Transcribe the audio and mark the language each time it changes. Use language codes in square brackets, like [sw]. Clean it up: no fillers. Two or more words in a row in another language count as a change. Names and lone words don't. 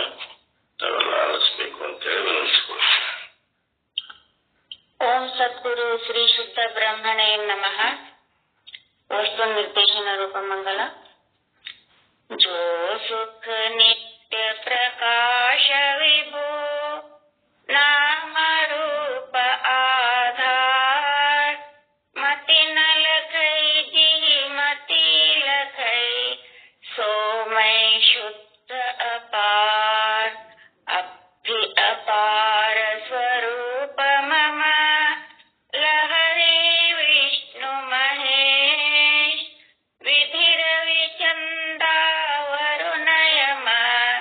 [kn] ತಾವೆಲ್ಲ ಆಲಿಸ್ಬೇಕು ಅಂತೇಳಿ ವಿನಂತಿಸ್ಕೊಳ್ತೀನಿ. [sa] ಓಂ ಸದ್ಗುರು ಶ್ರೀ ಶುದ್ಧ ಬ್ರಹ್ಮಣೇ ನಮಃ. ವಸ್ತು ನಿರ್ದೇಶನ ರೂಪ ಮಂಗಳ. [hi] जो सुख नित्य प्रकाश विभो नाम रूप आधार मति न लखई जी मति लखई सो मैं शुद्ध अपार अभि अपार स्वरूप मम लहरी विष्णु महेश विधि रवि चंदा वरुण यम